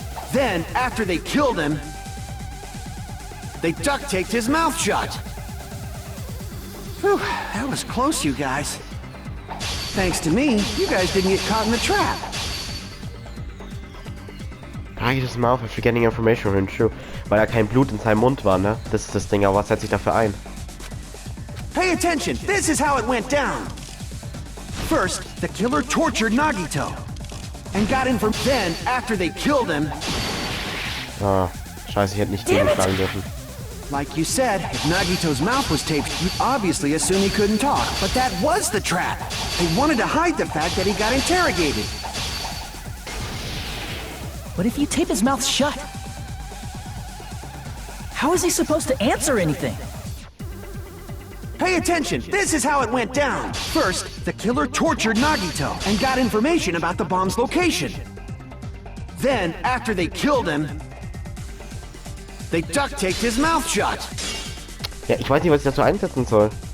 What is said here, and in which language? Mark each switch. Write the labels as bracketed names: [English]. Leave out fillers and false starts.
[English] Then, after they killed him, they duct taped his mouth shut. Whew, that was close, you guys. Thanks to me, you guys didn't get caught in the trap. Nagitos Mouth after getting information from him, true. [German] Weil ja kein Blut in seinem Mund war, ne? Das ist das Ding, aber was setzt sich dafür ein? [English] Pay attention. This is how it went down. First, the killer tortured Nagito and got information. Then, after they killed him, [German] Ah, scheiße, ich hätte nicht gegenschlagen dürfen. [English] like you said, if Nagito's mouth was taped, you'd obviously assume he couldn't talk. But that was the trap. They wanted to hide the fact that he got interrogated. But if you tape his mouth shut, how is he supposed to answer anything? Pay attention. This is how it went down. First, the killer tortured Nagito and got information about the bomb's location. Then, after they killed him, they duct taped his mouth shut. [German] Ja, ich weiß nicht, was ich dazu einsetzen soll.